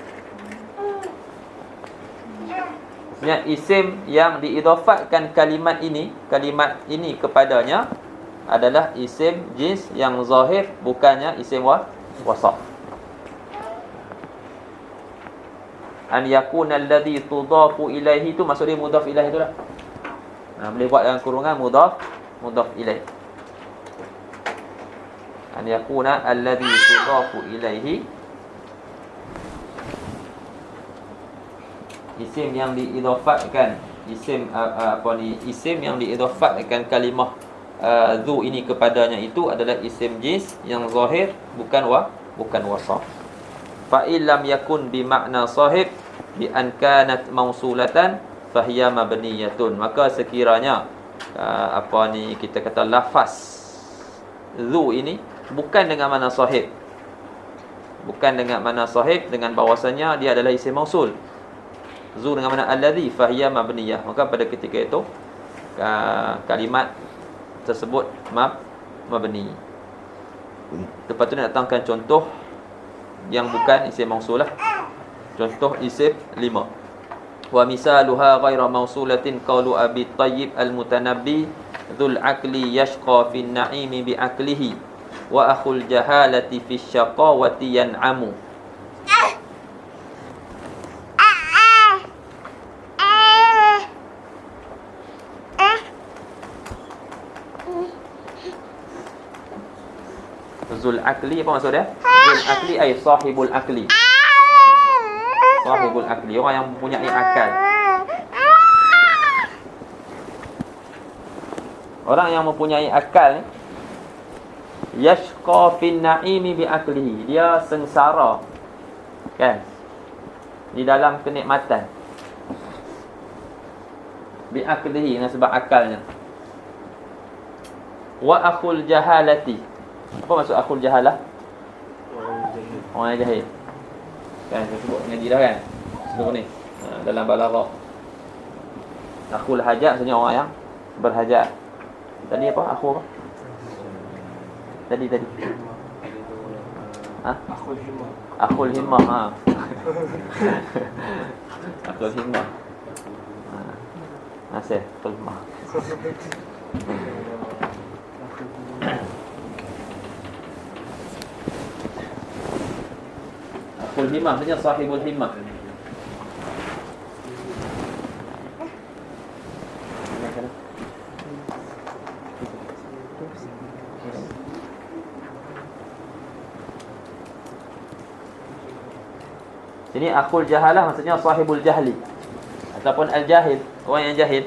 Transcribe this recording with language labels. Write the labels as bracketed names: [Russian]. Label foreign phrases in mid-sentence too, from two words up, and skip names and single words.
[Malay] Maksudnya isim yang diidafatkan kalimat ini kepadanya adalah isim jins yang zahir, bukannya isim wasaf. [Arabic] أن يكون الذي تضاف إليه, [Malay] tu maksud dia mudhaf ilaih itulah. Boleh buat dalam kurungan mudhaf ilaih. [Arabic] أن يكون الذي تضاف إليه, [Malay] isim yang diidafatkan, isim yang diidafatkan kalimah zu ini kepadanya itu adalah isim jins yang zahir, bukan wasaf. [Arabic] فإن لم يكن بمعنى صاحب بأن كانت موصولة فهي مبنية. [Malay] Maka sekiranya kita kata lafaz zu ini bukan dengan makna sahib, dengan bahawasanya dia adalah isim mausul. Zu dengan makna alladhi [Arabic] فهي مبنية, [Malay] maka pada ketika itu kalimat tersebut mabni. Lepas tu nak datangkan contoh yang bukan isim mausul lah. Contoh isim 5. [Arabic] ومثالها غير موصولة قول أبي الطيب المتنبي ذو العقل يشقى في النعيم بعقله وأخو الجهالة في الشقاوة ينعم. [Malay] Zul akli, apa maksud dia? [Arabic] ذو العقل أي صاحب العقل. صاحب العقل, [Malay] orang yang mempunyai akal. Orang yang mempunyai akal ni [Arabic] يشقى في النعيم بعقله, [Malay] dia sengsara kan di dalam kenikmatan, [Arabic] بعقله, [Malay] dengan sebab akalnya. [Arabic] وأخو الجهالة, [Malay] apa maksud [Arabic] أخو الجهالة? [Malay] Orang yang jahil. Kan saya sebut ngaji dah kan sebelum ni, dalam balaghah. Akhul hajat maksudnya orang yang berhajat. Tadi apa? Akhu apa? Tadi. [Arabic] أخو الهمة. أخو الهمة. أخو الهمة. Nasih، أخو الهمة. أخو الهمة maksudnya صاحب الهمة. [Malay] Sini [Arabic] أخو الجهالة [Malay] maksudnya [Arabic] صاحب الجهل [Malay] ataupun al-jahil, orang yang jahil.